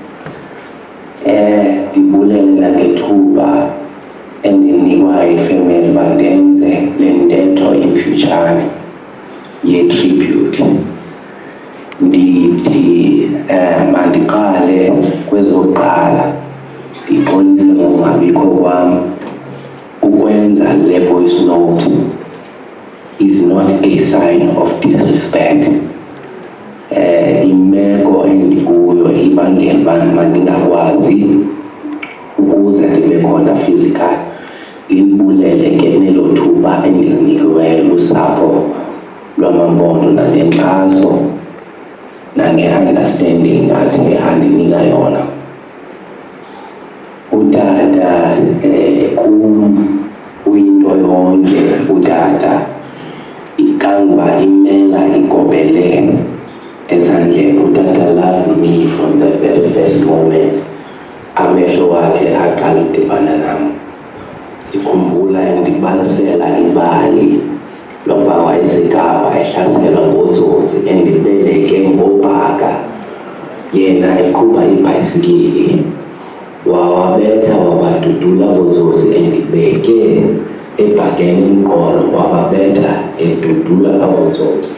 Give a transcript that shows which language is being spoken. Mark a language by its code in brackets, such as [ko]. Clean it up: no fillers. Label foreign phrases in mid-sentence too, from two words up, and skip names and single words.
[xh] Ndibulele nangethuba endinikwayo ifemeli uba ndenze le ntetho imfutshane ye-tribute. Ndithi mandiqale kwezokuqala ndixolise ngokungabikho kwam. Ukwenza le [en] voice note is not a sign of disrespect. [xh] Imeko endikuyo ibangela uba mandingakwazi ukuze ndibe khona physical. Ndibulele ke nelo thuba endilinikiweyo lusapho lwamaMpondo nangenkxaso nange-understanding athe andinika yona. Utata kum uyinto yonke. Utata ikanguba imela igobele ezandleni. [en] Utata loved me from the very first moment [xh] amehlo wakhe aqala udibana nam. Ndikhumbula ndibalisela ibali lokuba eseKapa ehlaselwa ngootsotsi endibeleke ngobhaka yena eqhuba ibhayisikili wawabetha wabadudula ootsotsi endibeke ebhakeni emqolo wababetha edudula ootsotsi.